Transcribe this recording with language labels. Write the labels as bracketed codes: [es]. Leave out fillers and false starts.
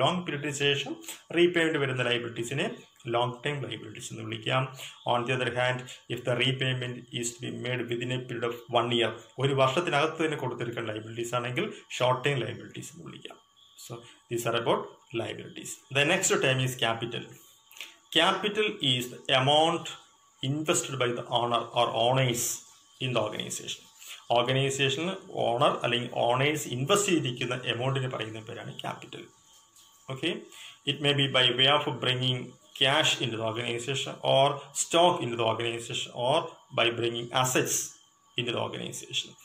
[ml] Long പീരീഡിന് ശേഷം repayment വരുന്ന ലൈബിലിറ്റീസിനെ long time liabilities എന്ന് വിളിക്കാം. [en] on the other hand, if the repayment is to be made within a period of 1 year, [ml] ഒരു വർഷത്തിനകത്ത് തന്നെ കൊടുത്തിരിക്കേണ്ട liabilities ആണെങ്കിൽ short time liabilities എന്ന് വിളിക്കാം. [en] So these are about liabilities. The next time is capital. Capital is the amount invested by the owner or owners in the organization. [ml] ഓർഗനൈസേഷനിൽ owner അല്ലെങ്കിൽ owners invest ചെയ്തിരിക്കുന്ന എമൗണ്ടിന് പറയുന്ന പേരാണ് capital. [en] Okay, it may be by way of bringing cash into the organization or stock into the organization or by bringing assets into the organization.